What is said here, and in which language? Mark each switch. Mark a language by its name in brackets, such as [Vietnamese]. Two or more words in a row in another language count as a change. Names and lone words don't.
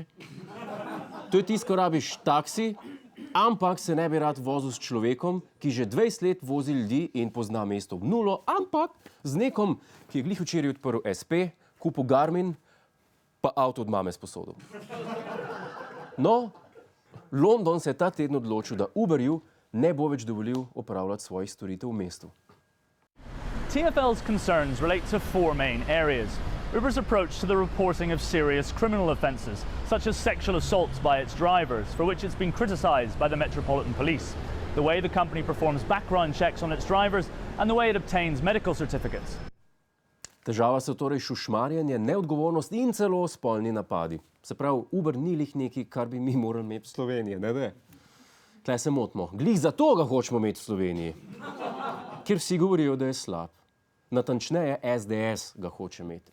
[Slovenian] To je tisto, ko rabiš taksi, ampak se ne bi rad vozil s človekom, ki že 20 let vozi ljudi in pozna mesto v nulo, ampak z nekom, ki je glih včeraj odprl SP, kupil Garmin, pa avto od mame sposodil. No, London se je ta teden odločil, da Uberju ne bo več dovolil opravljati svojih storitev v mestu. [English] TfL's concerns relate to four main areas. Uber's approach to the reporting of serious criminal offences, such as sexual assaults by its drivers, for which it's been criticised by the Metropolitan Police, the way the company performs background checks on its drivers, and the way it obtains medical certificates. [Slovenian] Težava so torej šušmarjenje, neodgovornost in celo spolni napadi. Se pravi, Uber ni lih nekaj, kar bi mi morali imeti v Sloveniji, ne? Tle se motimo. Glih zato ga hočemo imeti v Sloveniji, kjer vsi govorijo, da je slab. Natančneje SDS ga hoče imeti.